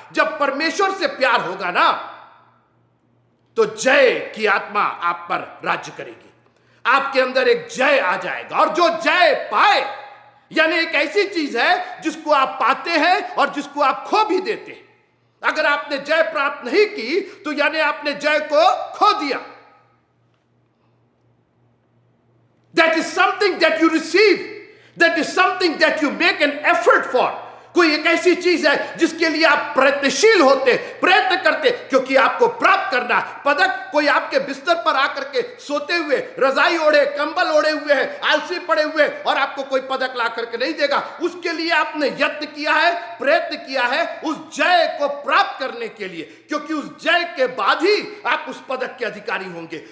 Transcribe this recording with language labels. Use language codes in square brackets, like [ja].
[hi] जब परमेश्वर से प्यार होगा ना, तो जय की आत्मा आप पर राज्य करेगी। आपके अंदर एक जय आ जाएगा, और जो जय पाए, यानी एक ऐसी चीज है जिसको आप पाते हैं और जिसको आप खो भी देते हैं। अगर आपने जय प्राप्त नहीं की तो यानी आपने जय को खो दिया। [en] That is something that you receive. That is something that you make an effort for. [hi] कोई एक ऐसी चीज है जिसके लिए आप प्रयत्नशील होते, प्रयत्न करते, क्योंकि आपको प्राप्त करना है। पदक कोई आपके बिस्तर पर आकर के सोते हुए, रजाई ओढ़े, कंबल ओढ़े हुए है, आलसी पड़े हुए, और आपको कोई पदक ला करके नहीं देगा। उसके लिए आपने यत्न किया है, प्रयत्न किया है उस जय को प्राप्त करने के लिए, क्योंकि उस जय के बाद ही आप उस पदक के अधिकारी होंगे।